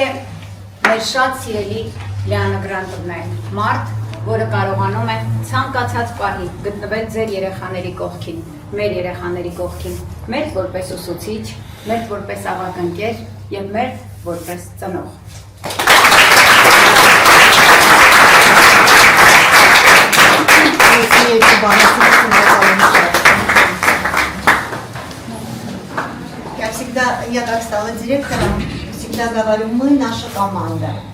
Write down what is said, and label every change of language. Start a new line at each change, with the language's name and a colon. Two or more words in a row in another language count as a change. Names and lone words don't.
Armenian: մեր շատ սիրելի Լիանա Գրանտովնային, մարդ, որը կարողանում է ցանկացած պահի գտնվել ձեր երեխաների կողքին, մեր երեխաների կողքին, մեր որպես ուսուցիչ, մեր որպես ավագ ընկեր և մեր որպես ծնող։
Russian: Я всегда, я как стала директором, всегда говорю, мы наша команда.